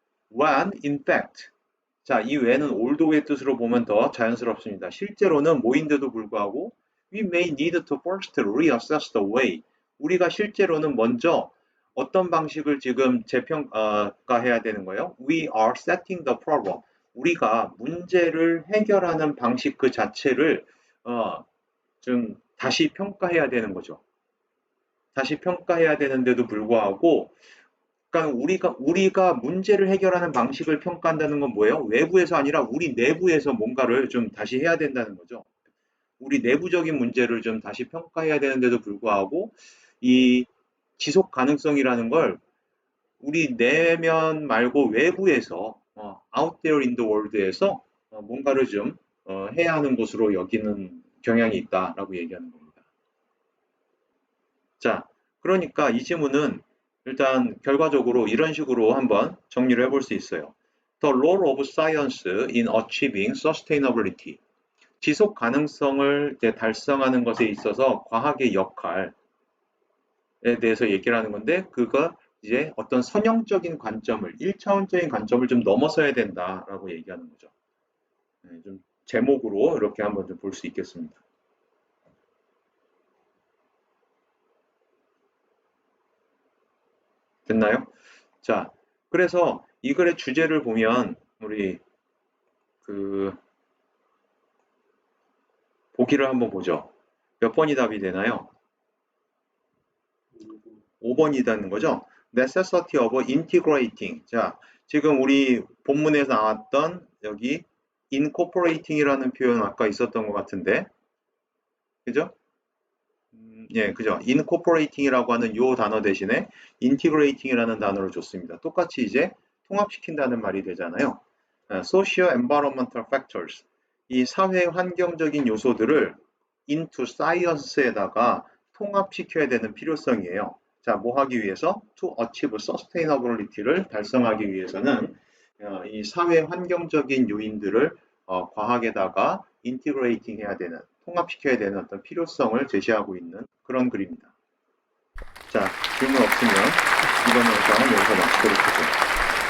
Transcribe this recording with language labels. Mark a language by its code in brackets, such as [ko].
[en] When, in fact, [ko] 자, 이 when은 oldo의 뜻으로 보면 더 자연스럽습니다. 실제로는 뭐인데도 불구하고 [en] we may need to first reassess the way. [ko] 우리가 실제로는 먼저 어떤 방식을 지금 재평가해야 되는 거예요? [en] We are setting the problem. [ko] 우리가 문제를 해결하는 방식 그 자체를 좀 다시 평가해야 되는 거죠. 다시 평가해야 되는데도 불구하고 그러니까 우리가 문제를 해결하는 방식을 평가한다는 건 뭐예요? 외부에서 아니라 우리 내부에서 뭔가를 좀 다시 해야 된다는 거죠. 우리 내부적인 문제를 좀 다시 평가해야 되는데도 불구하고 이 지속 가능성이라는 걸 우리 내면 말고 외부에서 [en] out there in the world [ko] 에서 뭔가를 좀 해야 하는 것으로 여기는 경향이 있다라고 얘기하는 겁니다. 자, 그러니까 이 지문은 일단 결과적으로 이런 식으로 한번 정리를 해볼 수 있어요. [en] The role of science in achieving sustainability. [ko] 지속 가능성을 달성하는 것에 있어서 과학의 역할에 대해서 얘기를 하는 건데, 그거 이제 어떤 선형적인 관점을, 1차원적인 관점을 좀 넘어서야 된다라고 얘기하는 거죠. 좀 제목으로 이렇게 한번 좀 볼 수 있겠습니다. 됐나요? 자, 그래서 이 글의 주제를 보면 우리 그 보기를 한번 보죠. 몇 번이 답이 되나요? 5번이라는 거죠. [en] necessity of integrating. [ko] 자, 지금 우리 본문에서 나왔던 여기 incorporating이라는 표현 아까 있었던 것 같은데, 그죠? 예, 그죠. incorporating이라고 하는 요 단어 대신에 integrating이라는 단어를 줬습니다. 똑같이 이제 통합시킨다는 말이 되잖아요. [en] social environmental factors. [ko] 이 사회 환경적인 요소들을 [en] into science [ko] 에다가 통합시켜야 되는 필요성이에요. 자, 뭐 하기 위해서? [en] To achieve sustainability [ko] 를 달성하기 위해서는 이 사회 환경적인 요인들을 과학에다가 인티그레이팅 해야 되는, 통합시켜야 되는 어떤 필요성을 제시하고 있는 그런 글입니다. 자, 질문 없으면 이번 영상은 여기서 마치도록 하죠.